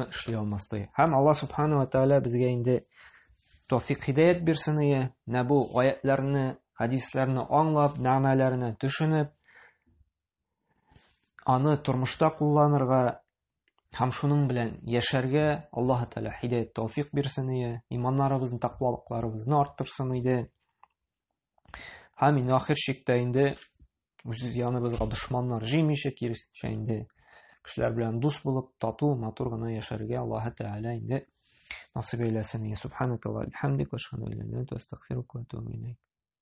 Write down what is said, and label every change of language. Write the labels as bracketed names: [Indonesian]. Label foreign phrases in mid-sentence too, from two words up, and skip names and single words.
[Tatar] Һәм Аллаһ [Arabic] سبحانه وتعالى [Tatar] безгә инде тәүфыйк хидаят бирсен ие, менә бу аятларны, хадисларны аңлап, мәгънәләрне төшенеп, аны тормышта кулланырга һәм шуның белән яшәргә Аллаһ Тәгалә хидаят тәүфыйк бирсен ие, иманнарыбызны, тақвалыкларыбызны арттырсын иде. Һәм инде ахир чиктә инде үз яныбызга дошманнар җыймыйча, киресенчә инде кешеләр белән дус булып, тату, матур гына яшәргә Аллаһ Тәгалә инде насыйп әйләсен. [Arabic] سبحانك اللهم وبحمدك وأشهد أن لا إله إلا أنت أستغفرك وأتوب إليك.